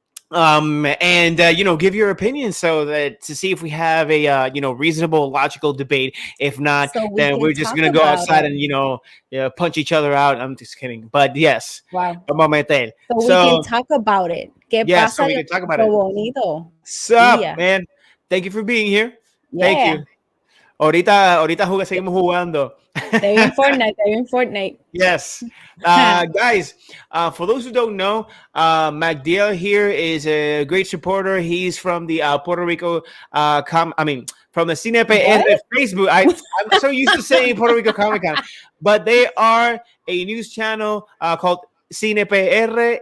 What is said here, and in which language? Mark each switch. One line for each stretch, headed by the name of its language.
English: And give your opinion, so that to see if we have a reasonable, logical debate. If not, then we're just gonna go outside and punch each other out. I'm just kidding, but yes. Wow. So we can talk about it. So we can talk about it.
Spanish: Bonito.
English: Sup, man? Thank you for being here. Yeah. Thank you.
Spanish: Ahorita seguimos jugando.
English: They're in Fortnite. Yes. Guys, for those who don't know, Magdiel here is a great supporter. He's from the Puerto Rico from the CinePR Facebook. I'm so used to saying Puerto Rico Comic Con, but they are a news channel called CinePR.